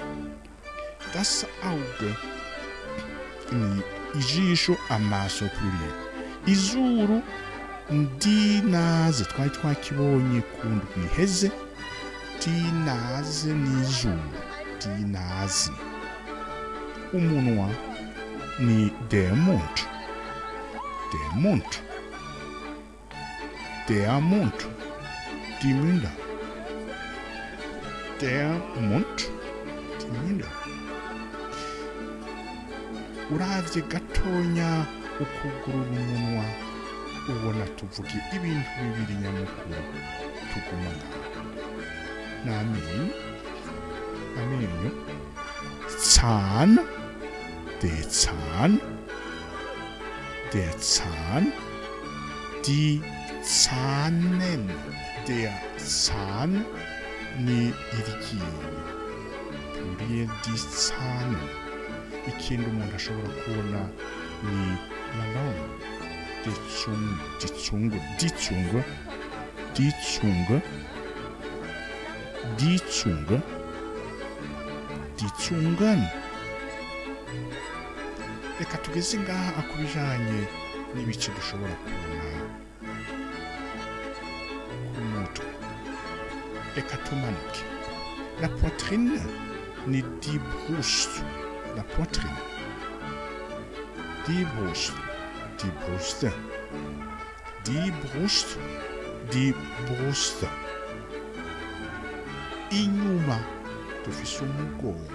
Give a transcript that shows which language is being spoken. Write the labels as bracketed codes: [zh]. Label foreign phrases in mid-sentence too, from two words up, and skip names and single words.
[de] Das Auge [rn] ni ijisho, amaso pluriel. Izuru ndinaze twari twakibonye ku ndwi iheze. Dinaze n'izuru, dinaze. Umunwa ni [de] der Mund, der Mund, der Mund, die Münder, der Mund, die Münder. [rn] Uravye gatonya ukugurura umunwa ubona tuvuge ibintu bibiri nyamukuru tuguma ngaho. N'amenyo, amenyo, [de] Zahn, der Zahn, der Zahn, die Zahnen. Der Zahn [rn] ni iryinyo. Pluriel [de] die Zahnen. [rn] Ikindi umuntu ashobora kubona ni [fr] la langue. [de] Die Zungen. [rn] Reka tugeze ngaha akubijanye n'ibice dushobora kubona ku mutwe. Reka tumanuke. [fr] La poitrine [rn] ni [de] die Brust. [fr] La poitrine. [de] Die Brust. Die Brust. Die Brust. Die Brust. [rn] Inyuma dufise umugongo.